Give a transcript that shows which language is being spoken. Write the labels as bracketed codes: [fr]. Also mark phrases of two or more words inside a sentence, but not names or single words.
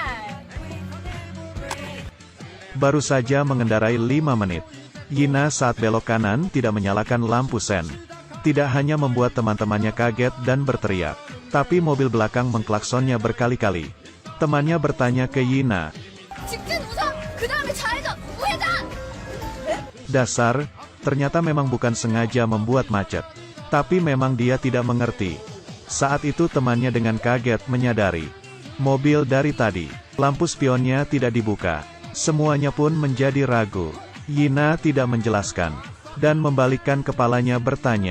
[id] Baru saja mengendarai 5 menit. Yina saat belok kanan tidak menyalakan lampu sen. Tidak hanya membuat teman-temannya kaget dan berteriak, tapi mobil belakang mengklaksonnya berkali-kali. Temannya bertanya ke Yina, [ko] 직진 우선, 그 다음에 좌회전, 우회전! [id] dasar, ternyata memang bukan sengaja membuat macet. Tapi memang dia tidak mengerti. Saat itu temannya dengan kaget menyadari, mobil dari tadi, lampu spionnya tidak dibuka. Semuanya pun menjadi ragu. Yina tidak menjelaskan, dan membalikkan kepalanya bertanya.